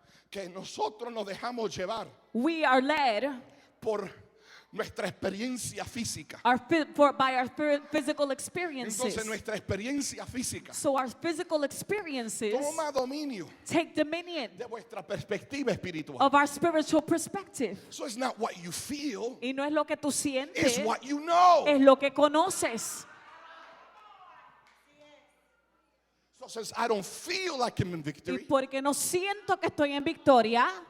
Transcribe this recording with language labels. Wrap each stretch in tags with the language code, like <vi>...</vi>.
<es>Que nosotros nos dejamos llevar</es> <en>We are led</en> <es>por nuestra experiencia física.</es> <en>By our physical experiences.</en> <es>Entonces nuestra experiencia física</es> <en>So our physical experiences</en> <es>toma dominio</es> <en>take dominion</en> <es>de vuestra perspectiva espiritual.</es> <en>of our spiritual perspective. So it's not what you feel,</en> <es>Y no es lo que tú sientes,</es> <en>it's what you know.</en> <es>es lo que conoces.</es> <en>So since I don't feel like I'm in</en> <es>Y</es> <en>victory,</en> <es>porque no siento que estoy en victoria,</es>